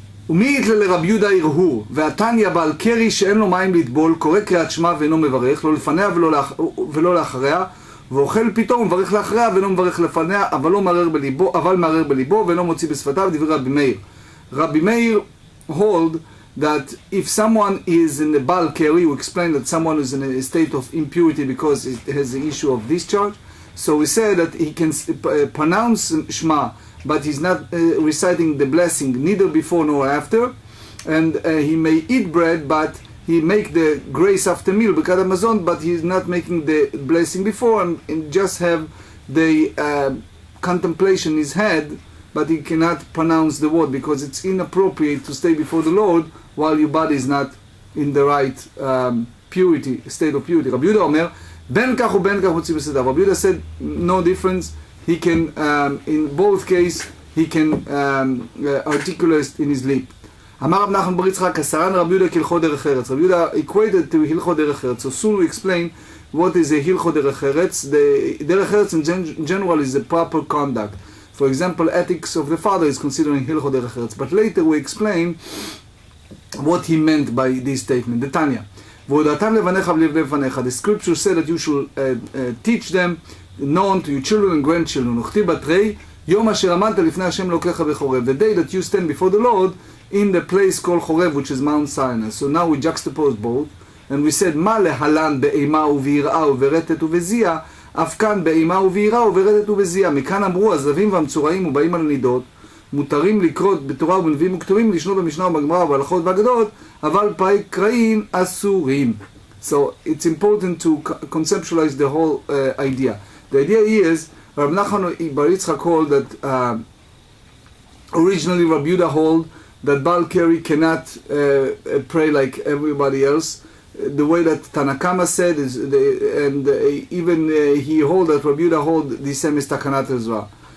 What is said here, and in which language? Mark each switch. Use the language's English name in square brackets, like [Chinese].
[Hebrew] ומי יתלה לרבי יהודה הרהור, והתניא בעל קרי שאין לו מים לטבול, קורא קריאת שמע ואינו מברך, לא לפניה ולא לאחריה, ואוכל פתאום ומברך לאחריה ואינו מברך לפניה, אבל מערער בליבו ואינו מוציא בשפתיו, דברי רבי מאיר. [English] רבי מאיר hold that if someone is in the Baal Keri, we explain that someone is in a state of impurity because it has the issue of discharge. So we say that he can pronounce Shema, but he's not reciting the blessing neither before nor after. And he may eat bread, but he make the grace after meal, Birkat Hamazon, but he's not making the blessing before, and just have the contemplation in his head, but he cannot pronounce the word because it's inappropriate to stay before the Lord while your body is not in the right purity, state of purity. [Hebrew] Rabbi Yehuda Omer, ben kach uben kach motzi b'sedav. [English] Rabbi Yehuda said no difference. He can, in both cases, he can articulate in his lip. [Hebrew] אמר רב נחמן בר יצחק, הסרן רבי יהודה כהלכות דרך ארץ. [English] רבי יהודה equated to הלכות דרך ארץ. So soon we explain what is a הלכות דרך ארץ. The דרך ארץ in general is a proper conduct. For example, ethics of the father is considering הלכות דרך ארץ. But later we explain what he meant by this statement. The Tanya. [Hebrew] והודעתם לבניך ולבני בניך. [English] The scripture said that you should teach them, known to your children and grandchildren. [Hebrew] וכתיב בתרי, יום אשר עמדת לפני השם אלוקיך בחורב. [English] The day that you stand before the Lord in the place called Chorev, which is Mount Sinai. So now we juxtapose both, and we said, [Hebrew] מה להלן באימה וביראה וברטט ובזיע, אף כאן באימה וביראה וברטט ובזיע. מכאן אמרו, הזבים והמצורעים ובאים על נידות, מותרים לקרות בתורה ובנביאים וכתובים, לשנות במשנה ובגמרא ובהלכות והגדות, אבל פרק קראין אסורים. [English] So it's important to conceptualize the whole idea. The idea is, Rabbi Nachman bar Yitzchak hold that originally Rabbi Yehuda hold that Baal Keri cannot pray like everybody else. The way that Tanakama said is, even he hold that Rabbi Yehuda hold the same as Takanat as well.